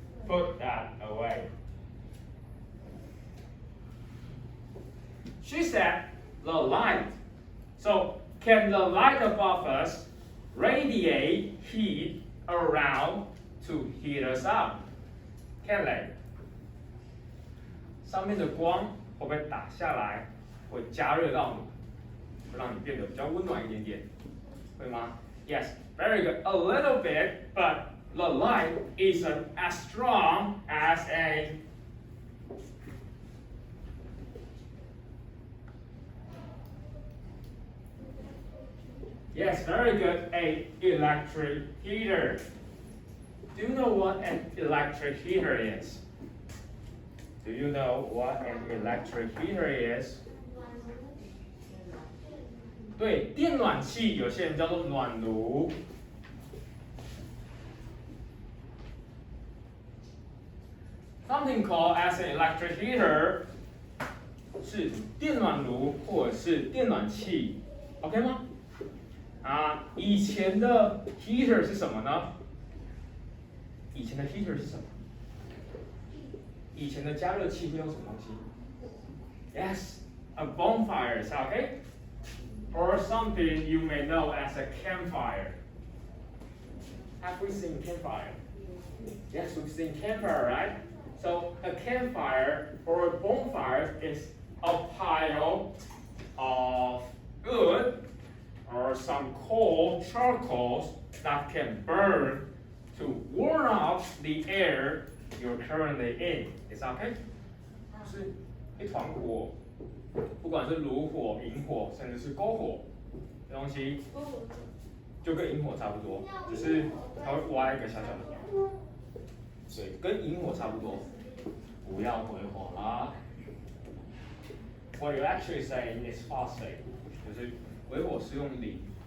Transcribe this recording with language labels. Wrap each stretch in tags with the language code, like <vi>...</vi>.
<en>Put that away. She said the light. So can the light above us radiate heat around to heat us up? Can they?</en> <zh>上面的光会不会打下来，会加热到你，会让你变得比较温暖一点点，会吗 ？</zh> <en>Yes, very good. A little bit, but the light isn't as strong as a Yes, very good. A electric heater. Do you know what an electric heater is? Do you know what an electric heater is?</en> <zh>对，电暖器有些人叫做暖炉。</zh> <en>Something called as an electric heater</en> <zh>是电暖炉或者是电暖器 ，OK 吗？以前的 heater 是什么呢？以前的 heater 是什么？以前的加热器会用什么东西 ？</zh> <en>Yes, a bonfire, okay? Or something you may know as a campfire. Have we seen campfire? Yes, we've seen campfire, right? So a campfire or a bonfire is a pile of wood or some coal, charcoals that can burn to warm up the air you're currently in. Is that okay?</en> <zh>是一团火，不管是炉火、引火，甚至是篝火的东西，就跟引火差不多，只是它会挖一个小小的，对，跟引火差不多。不要鬼火啦。</zh> <en>What you're actually saying is phosphate，</en> <zh>就是鬼火是用磷。</zh>